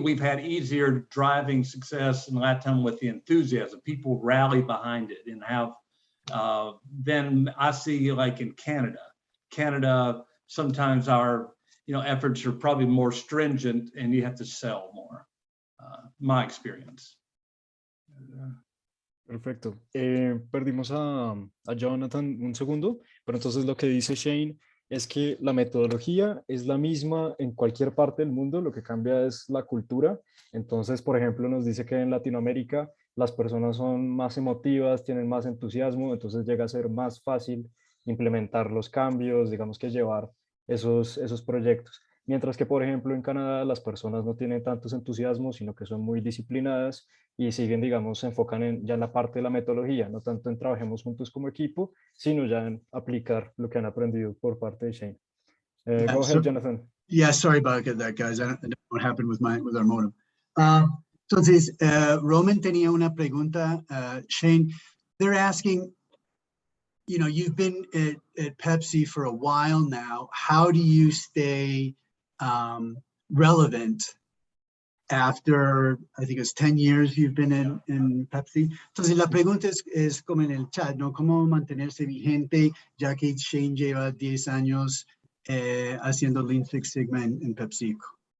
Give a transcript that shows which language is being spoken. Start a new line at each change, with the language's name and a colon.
English: We've had easier driving success in LATAM with the enthusiasm. People rally behind it and have. Then I see, like in Canada, sometimes our efforts are probably more stringent, and you have to sell more. My experience.
Spanish: Perfecto. Perdimos a Jonathan un segundo, pero entonces lo que dice Shane es que la metodología es la misma en cualquier parte del mundo, lo que cambia es la cultura. Entonces, por ejemplo, nos dice que en Latinoamérica las personas son más emotivas, tienen más entusiasmo, entonces llega a ser más fácil implementar los cambios, digamos que llevar esos proyectos. Mientras que, por ejemplo, en Canadá las personas no tienen tantos entusiasmos, sino que son muy disciplinadas y siguen, digamos, se enfocan ya en la parte de la metodología, no tanto en trabajemos juntos como equipo, sino ya en aplicar lo que han aprendido por parte de Shane.
English: Go ahead, Jonathan. Yeah, sorry about that, guys. I don't know what happened with our modem.
Spanish: Entonces, Roman tenía una pregunta.
English: Shane, they're asking, you've been at Pepsi for a while now. How do you stay relevant after, I think it's 10 years you've been in Pepsi?
Spanish: Entonces, la pregunta es como en el chat, ¿no? ¿Cómo mantenerse vigente ya que Shane lleva 10 años haciendo Lean Six Sigma en PepsiCo?